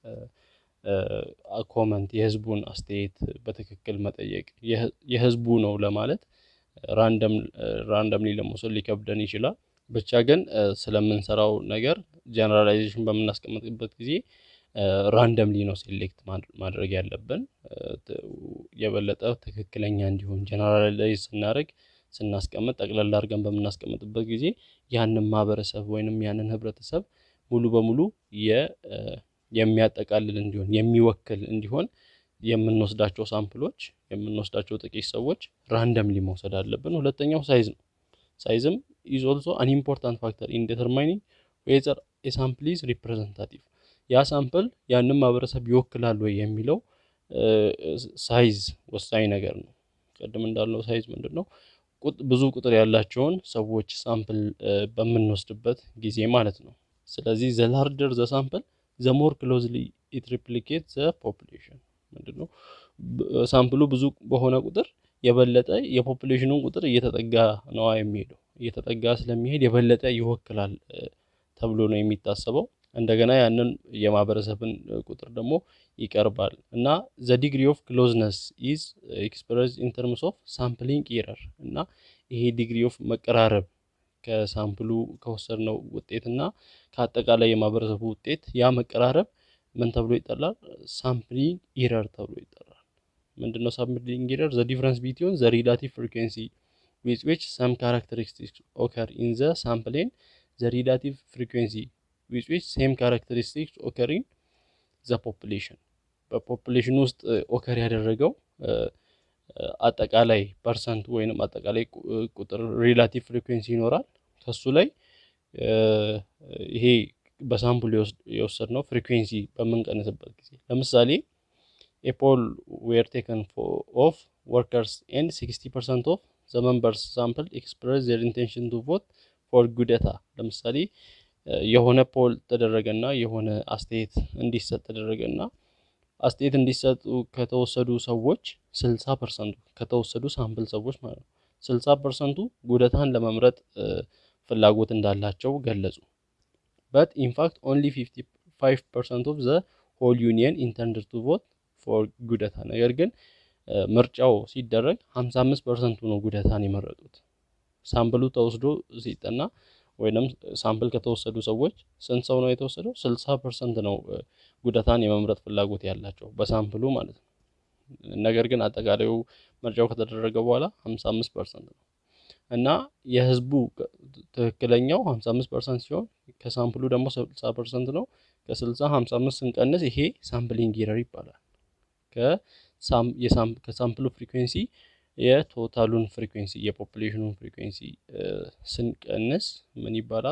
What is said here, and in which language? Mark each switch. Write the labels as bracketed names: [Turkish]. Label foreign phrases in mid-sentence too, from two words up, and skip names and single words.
[Amharic] ኮመንት የህዝቡን አስተያየት በትክክል መጠየቅ የህዝቡ ነው ለማለት ራንደምሊ ለመውሰድ ሊከብደን ይችላል። ብቻ ግን ስለምንሰራው ነገር ጀነራላይዜሽን በምናስቀምጥበት ጊዜ ራንደምሊ ነው ሴሌክት ማድረግ ያለብን የበለጠ ትክክለኛ እንዲሆን። ጀነራላይዝ ስናስቀምጥ ጠቅለል አድርገን በምናስቀምጥበት ጊዜ ያንን ማህበረሰብ ወይንም ያንን ህብረተሰብ ሙሉ በሙሉ የሚያጠቃልል እንዲሆን የሚወክል እንዲሆን የምንወስዳቸው ሳምፕሎች የምንወስዳቸው ጥቂት ሰዎች ራንደምሊ መውሰድ አለብን። ሁለተኛው ሳይዝ ነው። ሳይዝም [English] is also an important factor in determining whether a sample is representative። [Amharic] ያ ሳምፕል ያንን ማህበረሰብ ይወክላል ወይ የሚለው ሳይዝ ወሳኝ ነገር ነው። ቀደም እንዳልነው ሳይዝ ምንድነው? ብዙ ቁጥር ያላቸውን ሰዎች ሳምፕል በምንወስድበት ጊዜ ማለት ነው። ስለዚህ [English] the larger the sample the more closely it replicates the population። [Amharic] ምንድነው? ሳምፕሉ ብዙ በሆነ ቁጥር የበለጠ የፖፑሌሽኑን ቁጥር እየተጠጋ ነው የሚሄደው። እየተጠጋ ስለሚሄድ የበለጠ ይወክላል ተብሎ ነው የሚታሰበው። እንደገና ያንን የማህበረሰብን ቁጥር ደግሞ ይቀርባል እና [English] the degree of closeness is expressed in terms of sampling error። [Amharic] እና ይሄ [English] degree of [Amharic] መቀራረብ ከሳምፕሉ ከወሰድነው ውጤትና ከአጠቃላይ የማህበረሰቡ ውጤት ያ መቀራረብ ምን ተብሎ ይጠራል? [English] sampling error [Amharic] ተብሎ ይጠራል። ምንድነው [English] sampling error? the difference between the relative frequency with which some characteristics occur in the sample and the relative frequency with which same characteristics occur in the population። [Amharic] በፖፑሌሽን ውስጥ ኦከር ያደረገው አጠቃላይ ፐርሰንት ወይንም አጠቃላይ ቁጥር [English] relative frequency [Amharic] ይኖራል። ከሱ ላይ ይሄ በሳምፕል የወሰድነው ፍሪኩዌንሲ በምንቀንስበት ጊዜ ለምሳሌ [English] a poll were taken of workers and 60% of the members sample expressed their intention to vote for Gudeta። [Amharic] ለምሳሌ የሆነ ፖል ተደረገና የሆነ አስተያየት እንዲሰጥ ተደረገና አስተያየት እንዲሰጡ ከተወሰዱ ሰዎች 60% ከተወሰዱ ሳምፕል ሰዎች ማለት ነው 60%ቱ ጉደታን ለመምረጥ ፍላጎት እንዳላቸው ገለጹ። [English] but in fact only 55% of the whole union intended to vote for ጉደታ። [Amharic] ነገር ግን ምርጫው ሲደረግ 55%ቱ ነው ጉደታን የመረጡት። ሳምፕሉ ተወስዶ ሲጠና ወይንም ሳምፕል ከተወሰዱ ሰዎች ስንት ሰው ነው የተወሰደው? 60% ነው ጉደታን የመምረጥ ፍላጎት ያላቸው በሳምፕሉ ማለት ነው። ነገር ግን አጠቃላዩ ምርጫው ከተደረገ በኋላ 55% ነው እና የህዝቡ ትክክለኛው 55% ሲሆን ከሳምፕሉ ደግሞ 60% ነው። ከ60 55 ስንቀንስ ይሄ ሳምፕሊንግ ኤረር ይባላል። ከሳምፕሉ ፍሪኩዌንሲ የቶታሉን ፍሪኩዌንሲ የፖፑሌሽኑን ፍሪኩዌንሲ ስንቀንስ ምን ይባላል?